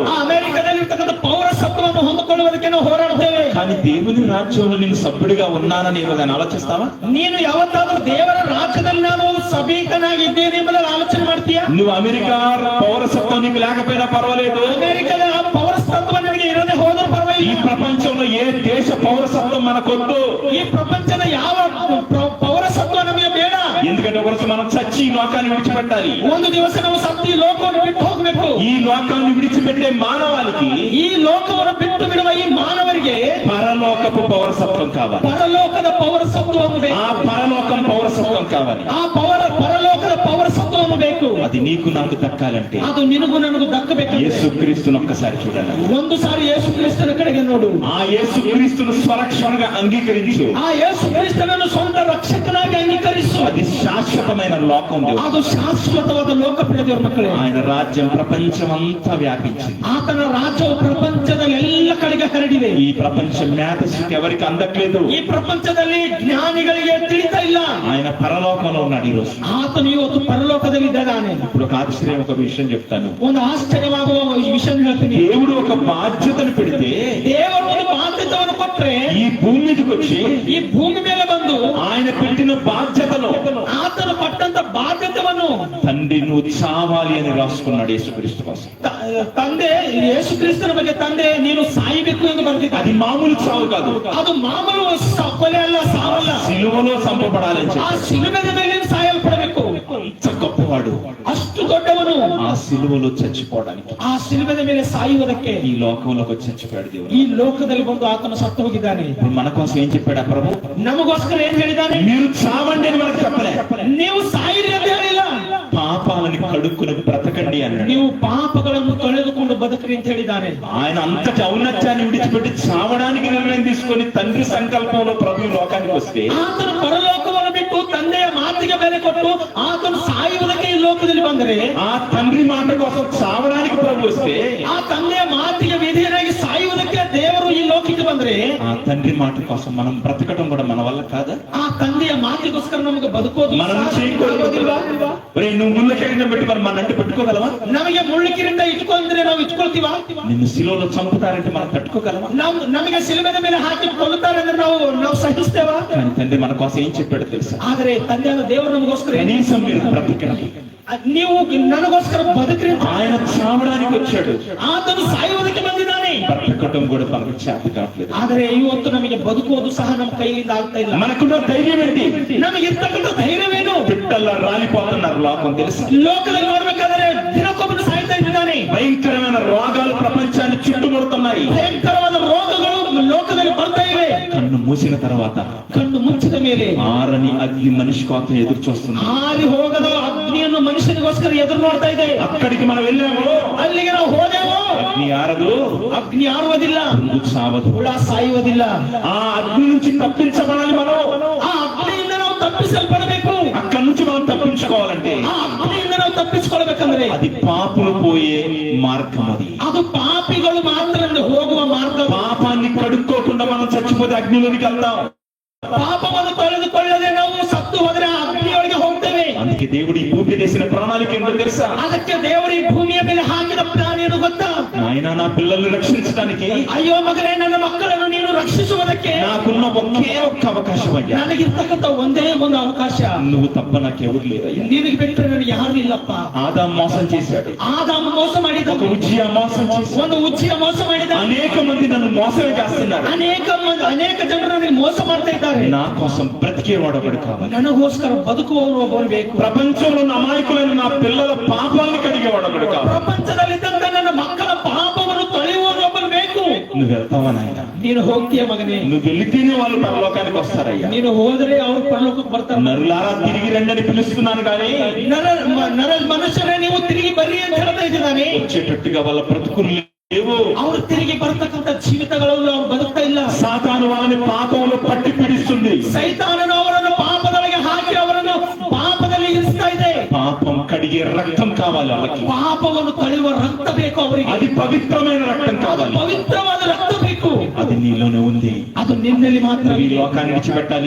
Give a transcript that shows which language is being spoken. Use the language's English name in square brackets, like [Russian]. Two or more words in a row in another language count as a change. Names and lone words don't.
[Kannada] ಆ ಅಮೆರಿಕದಲ್ಲಿ ಇರ್ತಕ್ಕಂಥ ಪೌರಸತ್ವವನ್ನು ಹೊಂದಿಕೊಳ್ಳುವುದಕ್ಕೆ ನಾವು ಹೋರಾಡ್ತೇವೆ. [Telugu] కానీ దేవుని రాజ్యంలో నేను సభ్యుడిగా ఉన్నానని ఏమైనా ఆలోచిస్తావా? [Kannada] ನೀನು ಯಾವತ್ತಾದ್ರೂ ದೇವರ ರಾಜ್ಯದಲ್ಲಿ ನಾನು ಒಂದು ಸಭ್ಯಕನಾಗಿದ್ದೇನೆ ಎಂಬುದನ್ನು ಆಲೋಚನೆ ಮಾಡ್ತೀಯಾ? [Telugu] నువ్వు అమెరికా పౌరసత్వం నీకు లేకపోయినా పర్వాలేదు. [Kannada] ಅಮೆರಿಕದ ಪೌರಸತ್ವ ನಿಮಗೆ ಇರದೆ ಹೋದರೂ [Telugu] ఈ [Kannada] ಪರವಾಗಿಲ್ಲ. [Telugu] ప్రపంచంలో ఏ దేశ పౌరసత్వం మనకొద్దు. [Kannada] ಈ ಪ್ರಪಂಚದ ಯಾವ ಪೌರಸತ್ವ ನಮಗೆ ಬೇಡ. [Telugu] ఎందుకంటే ఒకరోజు మనం చచ్చి ఈ లోకాన్ని విడిచిపెట్టాలి. [Kannada] ಒಂದು ದಿವಸ ನಾವು ಸತ್ತು ಈ ಲೋಕವನ್ನು ಬಿಟ್ಟು ಹೋಗಬೇಕು. [Telugu] ఈ లోకాన్ని విడిచిపెట్టే మానవాళికి [Kannada] ಈ ಲೋಕವನ್ನು ಬಿಟ್ಟು ಬಿಡುವ ಈ ಮಾನವರಿಗೆ [Telugu] పరలోకపు పౌరసత్వం కావాలి. [Kannada] ಪರಲೋಕದ ಪೌರಸತ್ವವನ್ನು ಬೇಕು. [Telugu] ఆ పరలోకం పౌరసత్వం కావాలి. [Kannada] ಆ ಪರಲೋಕದ ಪೌರಸತ್ವವನ್ನು ಬೇಕು. [Telugu] అది నీకు నాకు దక్కాలంటే [Kannada] ಅದು ನಿನಗೂ ನನಗೂ ದಕ್ಕಬೇಕು. [Telugu] యేసుక్రీస్తును ఒక్కసారి చూడాలి. [Kannada] ಒಂದು ಸಾರಿ ಯೇಸು ಕ್ರಿಸ್ತನ ಕಡೆಗೆ ನೋಡು. [Telugu] ఆ యేసుక్రీస్తును స్వరక్షణగా అంగీకరించు. [Kannada] ಆ ಯೇಸು ಕ್ರಿಸ್ತನನ್ನು ಸ್ವಂತ ರಕ್ಷಕನಾಗಿ ಅಂಗೀಕರಿಸು. [Telugu] అది శాశ్వతమైన లోకం. [Kannada] ಅದು ಶಾಶ್ವತವಾದ ಲೋಕ. ಪ್ರಿಯದೇವರ ಮಕ್ಕಳೇ, [Telugu] ఆయన రాజ్యం ప్రపంచమంతా వ్యాపించింది. [Kannada] ಆತನ ರಾಜ್ಯವು ಪ್ರಪಂಚದ ಎಲ್ಲ ಕಡೆಗೆ ಹರಡಿದೆ. [Telugu] ఈ ప్రపంచ మేధస్సుకి ఎవరికి అందట్లేదు. [Kannada] ಈ ಪ್ರಪಂಚದಲ್ಲಿ ಜ್ಞಾನಿಗಳಿಗೆ ತಿಳಿತಾ ಇಲ್ಲ. [Telugu] ఆయన పరలోకంలో ఉన్నాడు ఈరోజు. [Kannada] ಆತನು ಇವತ್ತು ಪರಲೋಕದಲ್ಲಿ ಇದ್ದಾನೆ. [Telugu] ఇప్పుడు ఒక ఆశ్చర్యం, ఒక విషయం చెప్తాను. [Kannada] ಒಂದು ಆಶ್ಚರ್ಯವಾಗುವ ವಿಷಯ ಹೇಳ್ತೀನಿ. [Telugu] దేవుడు ఒక బాధ్యతను పెడితే, [Kannada] ದೇವರು ಒಂದು ಬಾಧ್ಯತೆಯನ್ನು ಕೊಟ್ರೆ [Telugu] ఈ భూమి మీదకి వచ్చి [Kannada] ಈ ಭೂಮಿ ಮೇಲೆ ಬಂದು [Telugu] ఆయన పెట్టిన బాధ్యతలో [Kannada] ಆತನು ಪಟ್ಟಂತ ಬಾಧ್ಯತೆಯನ್ನು [Telugu] తండ్రి నువ్వు చావాలి అని రాసుకున్నాడు యేసుక్రీస్తు కోసం. [Kannada] ತಂದೆ ಯೇಸು ಕ್ರಿಸ್ತನ ಬಗ್ಗೆ ತಂದೆ ನೀನು ಸಾಯಬೇಕು ಎಂದು ಬರೆದಿದ್ದಾನೆ. [Telugu] అది మామూలు చావు కాదు, [Kannada] ಅದು ಮಾಮೂಲು ಕೊಲೆ ಅಲ್ಲ, ಸಾವಲ್ಲ. [Telugu] సిలువలో చంపబడాలని [Kannada] ಆ [Telugu] చెప్పి. [Kannada] ಶಿಲುಬೆಯ ಮೇಲೆ ಸಾಯಲ್ಪಡಬೇಕು. [Telugu] ఇంత గొప్పవాడు [Kannada] ಅಷ್ಟು ದೊಡ್ಡವನು [Telugu] ఆ సిలువలో చచ్చిపోవడానికి [Kannada] ಆ ಶಿಲುಬೆಯ ಮೇಲೆ ಸಾಯುವುದಕ್ಕೆ [Telugu] ఈ లోకంలోకి వచ్చి చచ్చిపోయాడు దేవుడు. [Kannada] ಈ ಲೋಕದಲ್ಲಿ ಬಂದು ಆತನು ಸತ್ತು ಹೋಗಿದ್ದಾನೆ. [Telugu] ఇప్పుడు మన కోసం ఏం చెప్పాడు ఆ ప్రభు? [Kannada] ನಮಗೋಸ್ಕರ ಏನ್ ಹೇಳಿದ್ದಾನೆ? [Telugu] మీరు చావండి అని మనకు చెప్పలే. [Kannada] ನೀವು ಸಾಯಿರಿ ಅಂತ ಹೇಳಿಲ್ಲ. [Telugu] పాపాలని కడుక్కుని బ్రతకండి అన్నాడు. [Kannada] ನೀವು ಪಾಪಗಳನ್ನು ತೊಳೆದುಕೊಂಡು ಬದುಕ್ರಿ ಅಂತ ಹೇಳಿದ್ದಾನೆ. [Telugu] ఆయన అంతటి ఔన్నత్యాన్ని విడిచిపెట్టి చావడానికి నిర్ణయం తీసుకొని తండ్రి సంకల్పంలో ప్రభు లోకానికి వస్తే, [Kannada] ಆತನು ಪರಲೋಕವನ್ನು ಬಿಟ್ಟು ತಂದೆಯ ಮಾತಿಗೆ ಬೆಲೆ ಕೊಟ್ಟು ಆತನು ಸಾಯುವುದಕ್ಕೆ ಈ ಲೋಕದಲ್ಲಿ ಬಂದರೆ, [Telugu] ఆ తండ్రి మాట కోసం చావడానికి ప్రభు వస్తే, [Kannada] ಆ ತಂದೆಯ ಮಾತಿಗೆ ವಿಧೇಯನಾಗಿ ಸಾಯುವುದಕ್ಕೆ ದೇವರು ಈ ಲೋಕಕ್ಕೆ ಬಂದ್ರೆ, [Telugu] ఆ తండ్రి మాట కోసం మనం బ్రతకడం కూడా మన వల్ల కాదా? [Kannada] ಆ ತಂದೆಯ ಮಾತಿಗೋಸ್ಕರ ನಮಗೆ ಬದುಕೋದು [Telugu] మనం [Kannada] ಸಾಧ್ಯವಾಗೋದಿಲ್ವಾ? [Telugu] నువ్వు ముళ్ళకెళ్ళిన పెట్టి మరి మన అంటే పెట్టుకోగలవా? [Kannada] ನಮಗೆ ಮುಳ್ಳಿಕಿರಿಂದ ಇಟ್ಕೊಂಡ್ರೆ ನಾವು ಇಟ್ಕೊಳ್ತೀವಾ? [Telugu] నిన్ను శిలువలో చంపుతారంటే మనం తట్టుకోగలవా? [Kannada] ನಮಗೆ ಸಿಲುಬೆಯ ಮೇಲೆ ಹಾಕಿ ಕೊಲ್ಲುತ್ತಾರೆ ಅಂದ್ರೆ ನಾವು ಸಹಿಸ್ತೇವಾ? [Telugu] కానీ తండ్రి మన కోసం ఏం చెప్పాడో తెలుసా? [Kannada] ಆದ್ರೆ ತಂದೆಯಾದ ದೇವರು ನಮಗೋಸ್ಕರ [Telugu] కనీసం మీరు బ్రతకండి. [Kannada] ನೀವು ನನಗೋಸ್ಕರ ಬದುಕ್ರಿ. [Telugu] ఆయన చావడానికి వచ్చాడు, [Kannada] ಆತನು ಸಾಯುವುದಕ್ಕೆ ಬಂದಿದ್ದಾನೆ. [Telugu] బ్రతకటం కూడా మనకు చేత కావట్లేదు. [Kannada] ಆದರೆ ಇವತ್ತು ನಮಗೆ ಬದುಕುವುದು ಸಹ ನಮ್ಮ ಕೈಯಿಂದ ಆಗ್ತಾ ಇಲ್ಲ. [Telugu] మనకున్న ధైర్యం ఏంటి? [Kannada] ನಮಗೆ ಇರ್ತಕ್ಕಂಥ ಧೈರ್ಯವೇನು? [Telugu] పిట్టల్లా రాలిపోతున్నారు లోకం తెలుసు. [Kannada] ಲೋಕದಲ್ಲಿ ನೋಡ್ಬೇಕಾದ್ರೆ ದಿನಕ್ಕೊಬ್ಬರು ಸಾಯ್ತಾ ಇದ್ದಾನೆ. [Telugu] భయంకరమైన రోగాలు ప్రపంచాన్ని చుట్టుముడుతున్నాయి. [Kannada] ಭಯಂಕರವಾದ ರೋಗಗಳು ಲೋಕದಲ್ಲಿ ಬರ್ತಾ ಇವೆ. [Telugu] కన్ను మూసిన తర్వాత [Kannada] ಕಣ್ಣು ಮುಚ್ಚಿದ ಮೇಲೆ [Telugu] ఆరని అగ్ని మనిషి కోసం ఎదురు చూస్తుంది. [Kannada] ಆರಿ ಹೋಗದ ಅಗ್ನಿಯನ್ನು ಮನುಷ್ಯನಿಗೋಸ್ಕರ ಎದುರು ನೋಡ್ತಾ ಇದೆ. [Telugu] అక్కడికి మనం వెళ్ళాము, [Kannada] ಅಲ್ಲಿಗೆ ನಾವು ಹೋದೆವು, [Telugu] అగ్ని ఆరదు, [Kannada] ಅಗ್ನಿ ಆರುವುದಿಲ್ಲ, [Telugu] సావదు. [Kannada] ಹುಳ ಸಾಯುವುದಿಲ್ಲ. [Telugu] ఆ అగ్ని నుంచి తప్పించబడాలి. మనం [Kannada] ಆ ಅಗ್ನಿಯಿಂದ ನಾವು ತಪ್ಪಿಸಲ್ಪಡಬೇಕು. [Telugu] అక్కడి నుంచి మనం తప్పించుకోవాలంటే [Kannada] ಆ ಅಗ್ನಿಯಿಂದ ನಾವು ತಪ್ಪಿಸಿಕೊಳ್ಬೇಕಂದ್ರೆ [Telugu] అది పాపులు పోయే మార్గం అది. [Kannada] ಅದು ಪಾಪಿಗಳು ಮಾತ್ರ ಹೋಗುವ ಮಾರ್ಗ. [Telugu] పాపాన్ని కడుక్కోకుండా మనం చచ్చిపోతే అగ్నిలోనికి వెళ్తాం. [Kannada] ಪಾಪವನ್ನು ತೊಳೆದುಕೊಳ್ಳದೆ ನಾವು ಸತ್ತು ಹೋದರೆ ಅಗ್ನಿಯೊಳಗೆ ಹೋಗ್ತೇವೆ. [Telugu] అందుకే దేవుడు ఈ భూమి చేసిన ప్రణాళిక ఏంటో తెలుసా? [Kannada] ಅದಕ್ಕೆ ದೇವರು ಈ ಭೂಮಿಯ ಮೇಲೆ ಹಾಕಿದ ಪ್ಲಾನ್ ಏನು ಗೊತ್ತಾ? [Telugu] నాయనా నా పిల్లల్ని రక్షించడానికి, [Kannada] ಅಯ್ಯೋ ಮಗನೇ ನನ್ನ ಮಕ್ಕಳನ್ನು ನೀನು ರಕ್ಷಿಸುವುದಕ್ಕೆ [Telugu] నాకున్న ఒకే ఒక్క అవకాశం అయ్యా. [Kannada] ನನಗಿರ್ತಕ್ಕಂಥ ಒಂದೇ ಒಂದು ಅವಕಾಶ. [Telugu] నువ్వు తప్ప నాకెవరు లేదయ్యా. [Kannada] ನಿನಗೆ ಬಿಟ್ಟರೆ ನನಗೆ ಯಾರು ಇಲ್ಲಪ್ಪ. [Telugu] ఆదాము మోసం చేశాడు, [Kannada] ಆದಾಮ ಮೋಸ ಮಾಡಿದ, [Telugu] ఒక ఉజ్జియా మోసం చేశాడు, [Kannada] ಒಂದು ಉಜ್ಜಿಯ ಮೋಸ ಮಾಡಿದ. [Telugu] అనేక మంది నన్ను మోసమే చేస్తున్నారు. [Kannada] ಅನೇಕ ಜನರು ನನಗೆ ಮೋಸ ಮಾಡ್ತಾ ಇದ್ದಾರೆ. [Telugu] నా కోసం బ్రతికేవాడు ఒకడు కావాలి. [Kannada] ನನಗೋಸ್ಕರ ಬದುಕುವವರು ಒಬ್ಬರು ಬೇಕು. [Telugu] ప్రపంచంలో ఉన్న అమాయకులైన నా పిల్లల పాపాలను కడిగేవాడు ఒకడు కావాలి. [Kannada] ಪ್ರಪಂಚದಲ್ಲಿದ್ದಂತ ನನ್ನ ಮಕ್ಕಳ ಪಾಪವನ್ನು ತೊಳೆಯುವವರು ಒಬ್ಬರು ಬೇಕು. [Telugu] నువ్వు వెళ్తావా నాయన? [Kannada] ನೀನು ಹೋಗ್ತೀಯ ಮಗನೇ. [Telugu] నువ్వు వెళితేనే వాళ్ళు పరలోకానికి వస్తారయ్యా. [Kannada] ನೀನು ಹೋದರೆ ಅವರು ಪರಲೋಕಕ್ಕೆ ಬರ್ತಾರೆ. [Telugu] నరులారా తిరిగి రండి అని పిలుస్తున్నాను కానీ [Kannada] ಮನುಷ್ಯರೇ ನೀವು ತಿರುಗಿ ಬರ್ರಿ ಅಂತ ಹೇಳ್ತಾ ಇದ್ದಾನೆ. [Telugu] వచ్చేటట్టుగా వాళ్ళ బ్రతుకులు లేవు. [Kannada] ಅವರು ತಿರುಗಿ ಬರ್ತಕ್ಕಂಥ ಜೀವಿತಗಳಲ್ಲಿ ಅವರು ಬದುಕ್ತಾ ಇಲ್ಲ. [Telugu] సాతాను వాళ్ళని పాపంలో పట్టి పీడిస్తుంది. [Kannada] ಸೈತಾನನು ಅವರನ್ನು ಪಾಪದೊಳಗೆ ಹಾಕಿ ಅವರನ್ನು ಪಾಪದಲ್ಲಿ ಇರಿಸ್ತಾ ಇದೆ. [Telugu] పాపం కడిగే రక్తం కావాలి వాళ్ళకి. [Kannada] ಪಾಪವನ್ನು ತೊಳೆಯುವ ರಕ್ತ ಬೇಕು ಅವರಿಗೆ. [Telugu] అది పవిత్రమైన రక్తం కావాలి. [Kannada] ಪವಿತ್ರವಾದ ರಕ್ತ ಬೇಕು. [Telugu] అది నీలోనే ఉంది. [Kannada] ಅದು ನಿನ್ನಲ್ಲಿ ಮಾತ್ರ. [Telugu] ఈ లోకాన్ని విడిచిపెట్టాలి,